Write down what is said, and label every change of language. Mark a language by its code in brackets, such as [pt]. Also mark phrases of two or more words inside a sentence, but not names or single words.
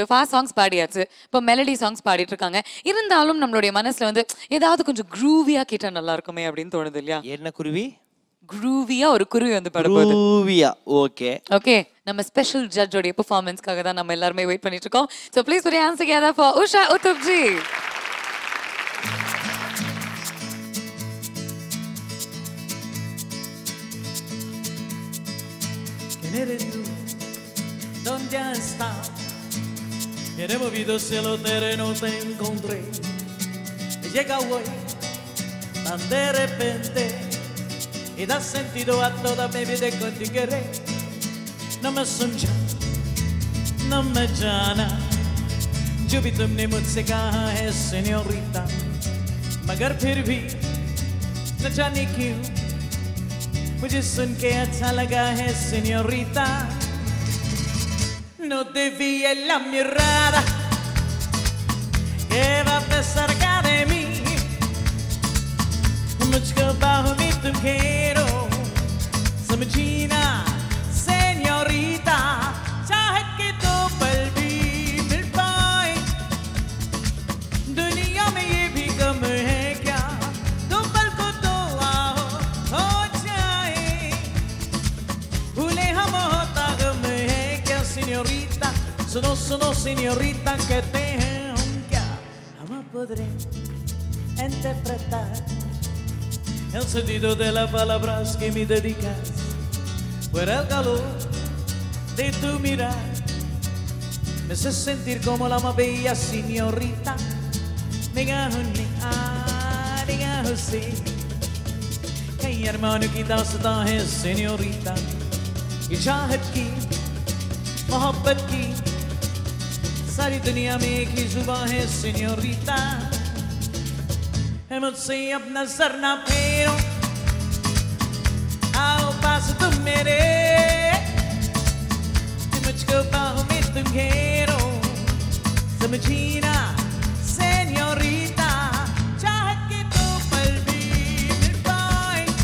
[en] fast songs [ta] பாடியாச்சு, இப்போ [en] melody songs [ta] பாடிட்டு இருக்காங்க. இருந்தாலும் நம்மளுடைய மனசுல வந்து ஏதாவது கொஞ்சம் க்ரூவியா கேட்டா நல்லா இருக்குமே அப்படின்னு தோணுது இல்லையா? என்ன குருவி? குரூவியா ஒரு குருவி வந்து பாட போகுது. குரூவியா. ஓகே. ஓகே, நம்ம [en] special judge [ta] பெர்ஃபார்மன்ஸ்க்காக தான் நம்ம எல்லாரும் வெயிட் பண்ணிட்டு இருக்கோம். [en] So please put your hands together for Usha Uthup ji. [es] ¿Quién eres tú? ¿Dónde has estado? En el movido cielo terreno te encontré. Me llega hoy tan de repente y da sentido a toda mi vida con tu querer. No me [hi] समझा, [es] no me [hi] जाना, जो भी तुमने मुझसे कहा है सेñorita, मगर फिर भी न जाने क्यों मुझे सुन के अच्छा लगा है señorita. [es] No desvíes la mirada que va cerca de mí, [hi] मुझको बाहों में तुम घेरो, समझीना señorita, चाहत के दो पल भी मिल पाए दुनिया में ये भी कम है क्या, दो पल को तो आओ हो जाए, भूले हम होता गम है क्या señorita, suno suno señorita, कहते हैं हम क्या, हम [es] podré interpretar el sentido de las palabras que me dedicas, por el calor de tu mirar me hace sentir como la más bella señorita. Diga sí, que hermano [hi] की दास्तां है señorita, ये चाहत की मोहब्बत की सारी दुनिया में एक ही जुबान है señorita. मुझसे अब नजर ना फेरो, आओ पास तुम मेरे, मुझको बाहों में तुम घेरो, समझीना señorita, चाहत के दो पल भी मिल पाए